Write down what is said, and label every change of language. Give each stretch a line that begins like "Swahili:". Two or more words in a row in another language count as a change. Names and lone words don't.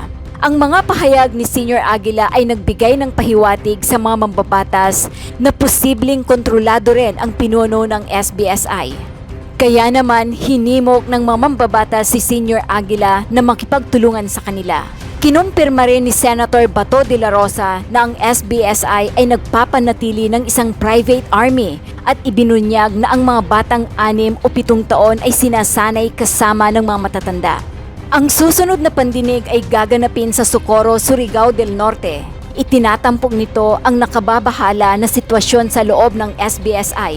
Filipino: Ang mga pahayag ni Senior Aguila ay nagbigay ng pahiwatig sa mga mambabatas na posibleng kontrolado rin ang pinuno ng SBSI. Kaya naman hinimok ng mga mambabatas si Senior Aguila na makipagtulungan sa kanila. Kinumpirma rin ni Senator Bato de la Rosa na ang SBSI ay nagpapanatili ng isang
English: private army
Filipino: at ibinunyag na ang mga batang 6 o 7 taon ay sinasanay kasama ng mga matatanda. Ang susunod na pandinig ay gaganapin sa Socorro, Surigao del Norte. Itinatampok nito ang nakababahala na sitwasyon sa loob ng SBSI.